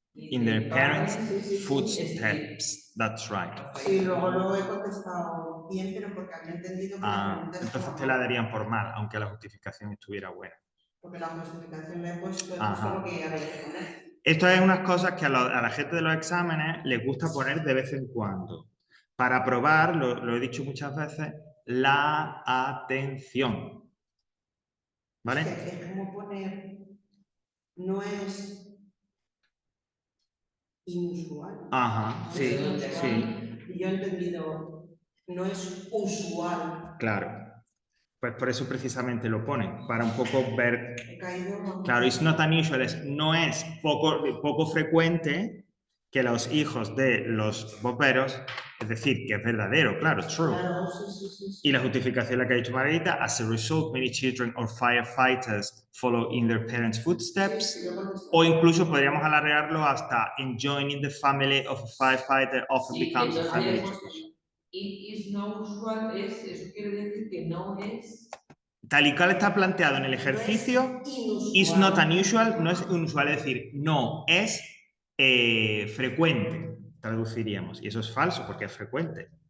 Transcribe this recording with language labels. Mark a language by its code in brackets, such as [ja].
[en] In their parents' footsteps. That's right. [es] Sí, luego lo he contestado bien, pero porque había entendido que la pregunta Entonces estaba te la darían por mal, aunque la justificación estuviera buena. Porque la justificación le he puesto Ajá. lo que había que poner. Esto es unas cosas que a la gente de los exámenes les gusta poner de vez en cuando. Para probar, lo he dicho muchas veces, la atención. ¿Vale? Es como poner, no es inusual. Ajá, sí, sí. Y yo he entendido, no es usual. Claro. Pues por eso precisamente lo ponen, para un poco ver... He caído... Claro, [en] it's not unusual, [es] no es poco frecuente que los hijos de los bomberos, es decir, que es verdadero, claro, true. Claro, sí. Y la justificación la que ha dicho Margarita, [en] as a result, many children or firefighters follow in their parents' footsteps, [es] o incluso podríamos alargarlo hasta [en] enjoying the family of a firefighter often becomes a family tradition. It is no usual, [es] eso quiere decir que no es... Tal y cual está planteado en el ejercicio, [en] is not unusual, [es] no es inusual, es decir, no es frecuente, traduciríamos. Y eso es falso porque es frecuente.